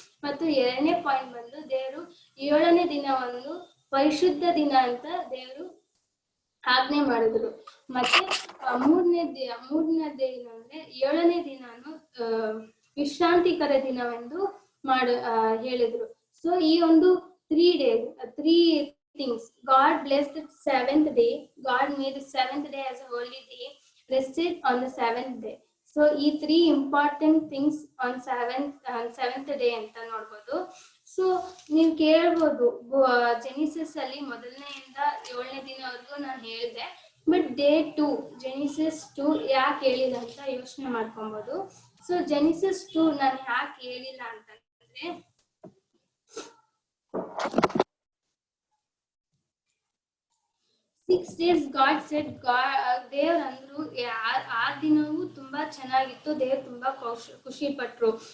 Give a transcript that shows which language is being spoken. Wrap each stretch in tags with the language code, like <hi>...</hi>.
<kn>ಮತ್ತು 2ನೇ ಪಾಯಿಂಟ್ ಬಂದು ದೇವರು 7ನೇ ದಿನ ಒಂದು ಪರಿಶುದ್ಧ ದಿನ ಅಂತ ದೇವರು ಆಜ್ಞೆ ಮಾಡಿದ್ರು. ಮತ್ತೆ ಮೂರನೇ ದಿನ ಅಂದ್ರೆ 7ನೇ ದಿನಾನು ವಿಶ್ರಾಂತಿಕರ ದಿನವೆಂದು ಹೇಳಿದ್ರು. ಸೊ ಈ ಒಂದು</kn> <en>3 days, 3 things. God blessed the 7th day. God made the 7th day as a holy day, rested on the 7th day.</en> <kn>So ಈ</kn> <en>3 important things on 7th day</en> <kn>ಅಂತ ನೋಡ್ಬೋದು. ಸೊ ನೀವು ಕೇಳ್ಬೋದು, ಜೆನಿಸಿಸ್ ಅಲ್ಲಿ 1ನೇಯಿಂದ 7ನೇ ದಿನವರೆಗೂ ನಾನು ಹೇಳಿದೆ, ಬಟ್ ಡೇ 2 ಜೆನಿಸಿಸ್ 2 ಯಾಕೆ ಹೇಳಿಲ್ಲ ಅಂತ ಯೋಚನೆ ಮಾಡ್ಕೊಬೋದು. ಸೊ ಜೆನಿಸಿಸ್ 2 ನಾನು ಯಾಕೆ ಹೇಳಿಲ್ಲ ಅಂತಂದ್ರೆ,</kn> <en>6 days God said,</en> <kn>ದೇವ್ರ ಅಂದ್ರು ಆ ದಿನವೂ ತುಂಬಾ ಚೆನ್ನಾಗಿತ್ತು, ದೇವ್ರು ತುಂಬಾ ಖುಷಿ ಪಟ್ರು.</kn>